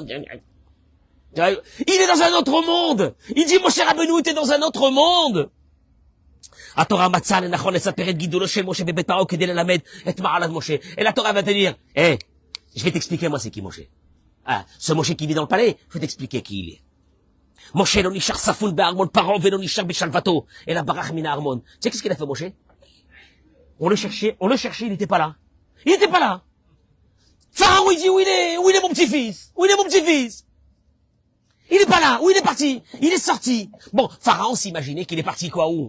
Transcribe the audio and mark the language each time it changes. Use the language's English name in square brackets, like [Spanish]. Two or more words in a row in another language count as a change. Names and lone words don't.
[French] Il est dans un autre monde. Il dit, mon cher Rabbeinu, t'es dans un autre monde. Et la Torah va te dire, je vais t'expliquer moi c'est qui Moshe. Ah, ce Moshe qui vit dans le palais, je vais t'expliquer qui il est. [Hebrew] משה לא נשאר ספון בארמון פרעה ולא נשאר בשלוותו. Et la barach mina armon. [French] Tu sais qu'est-ce qu'il a fait Moshe? On le cherchait, il n'était pas là. Il n'était pas là. Pharaon, il dit, où il est mon petit-fils? Où il est mon petit-fils? Il n'est pas là. Où il est parti? Il est sorti. Bon, Pharaon s'imaginait qu'il est parti quoi, où?